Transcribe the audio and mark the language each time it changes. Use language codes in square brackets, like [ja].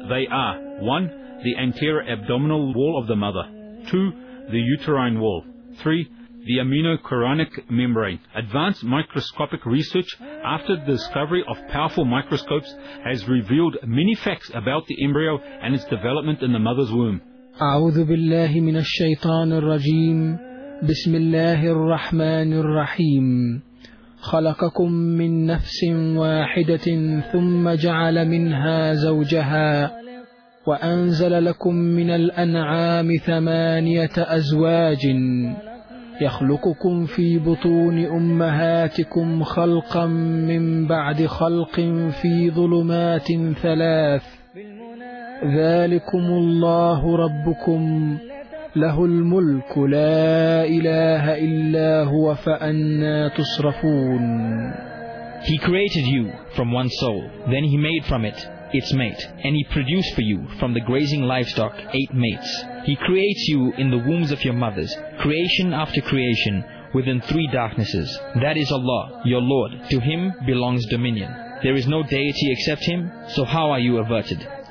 [en] They are, 1. The anterior abdominal wall of the mother, 2. The uterine wall, 3. The aminochorionic membrane. Advanced microscopic research after the discovery of powerful microscopes has revealed many facts about the embryo and its development in the mother's womb. [ar] أعوذ بالله من الشيطان الرجيم بسم الله الرحمن الرحيم خلقكم من نفس واحدة ثم جعل منها زوجها وأنزل لكم من الأنعام ثمانية أزواج يخلقكم في بطون أمهاتكم خلقا من بعد خلق في ظلمات ثلاث ذلكم الله ربكم له الملك لا إله إلا هو فأنى تصرفون. [en] He created you from one soul, then he made from it its mate, and he produced for you from the grazing livestock 8 mates. He creates you in the wombs of your mothers, creation after creation, within 3 darknesses. That is Allah, your Lord. To him belongs dominion. There is no deity except him, so how are you averted?